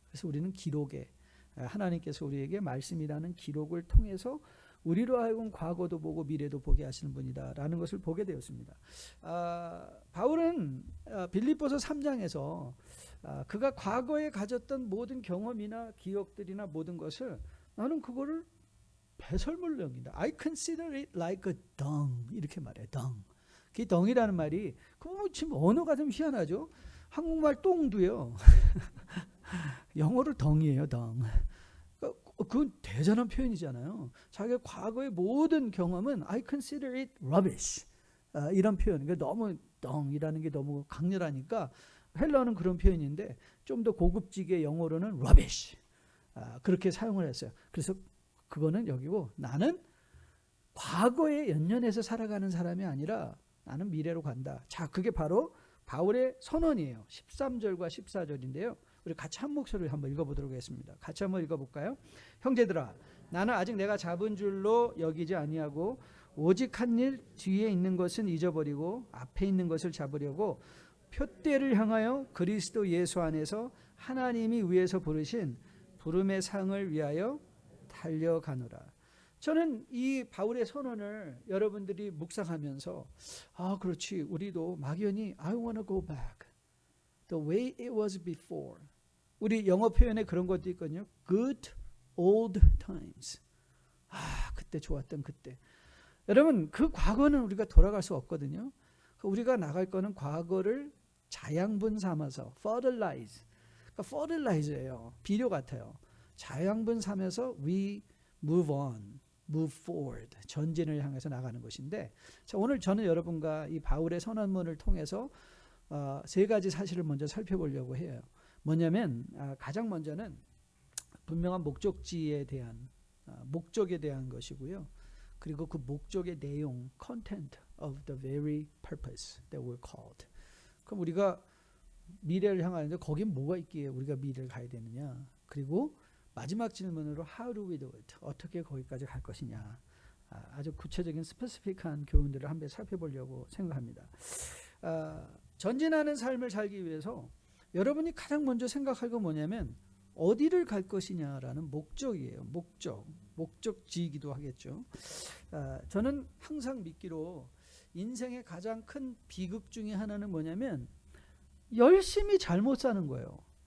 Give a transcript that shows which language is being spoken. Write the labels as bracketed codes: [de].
[ko] 그래서 우리는 기록에 하나님께서 우리에게 말씀이라는 기록을 통해서 우리로 하여금 과거도 보고 미래도 보게 하시는 분이다라는 것을 보게 되었습니다. 바울은 빌립보서 3장에서 그가 과거에 가졌던 모든 경험이나 기억들이나 모든 것을 나는 그거를 배설물로 여긴다. [en] I consider it like a dung [ko] 이렇게 말해요. [en] dung. [ko] 그 dung이라는 말이 지금 언어가 좀 희한하죠. 한국말 똥도요. 영어로 dung이에요. [en] dung. [ko] 그건 대단한 표현이잖아요. 자기의 과거의 모든 경험은 [en] I consider it rubbish [ko] 이런 표현. 그러니까 너무 dung이라는 게 너무 강렬하니까 헬러는 그런 표현인데 좀 더 고급지게 영어로는 rubbish 그렇게 사용을 했어요. 그래서 그거는 여기고 나는 과거에 연연해서 살아가는 사람이 아니라 나는 미래로 간다. 자, 그게 바로 바울의 선언이에요. 13절과 14절인데요. 우리 같이 한 목소리를 한번 읽어보도록 하겠습니다. 같이 한번 읽어볼까요? 형제들아, 나는 아직 내가 잡은 줄로 여기지 아니하고 오직 한 일 뒤에 있는 것은 잊어버리고 앞에 있는 것을 잡으려고 표대를 향하여 그리스도 예수 안에서 하나님이 위에서 부르신 부름의 상을 위하여 달려가노라. 저는 이 바울의 선언을 여러분들이 묵상하면서 그렇지 우리도 막연히 [en] I want to go back the way it was before. [ko] 우리 영어 표현에 그런 것도 있거든요. [en] Good old times. [ko] 그때 좋았던 그때. 여러분 그 과거는 우리가 돌아갈 수 없거든요. 우리가 나갈 거는 과거를 자양분 삼아서 fertilize. 그러니까 fertilize예요. 비료 같아요. 자양분 삼아서 [en] we move on, move forward. [ko] 전진을 향해서 나가는 것인데 자, 오늘 저는 여러분과 이 바울의 선언문을 통해서 세 가지 사실을 먼저 살펴보려고 해요. 뭐냐면 가장 먼저는 분명한 목적지에 대한 목적에 대한 것이고요. 그리고 그 목적의 내용, [en] content of the very purpose that we're called. [ko] 그럼 우리가 미래를 향하는데 거긴 뭐가 있기에 우리가 미래를 가야 되느냐. 그리고 마지막 질문으로 [en] how do we do it? [ko] 어떻게 거기까지 갈 것이냐. 아주 구체적인 스페시픽한 교훈들을 한번 살펴보려고 생각합니다. 전진하는 삶을 살기 위해서 여러분이 가장 먼저 생각할 건 뭐냐면 어디를 갈 것이냐라는 목적이에요. 목적지이기도 하겠죠. 저는 항상 믿기로 인생의 가장 큰 비극 중에 하나는 뭐냐면 열심히 잘못 사는 거예요.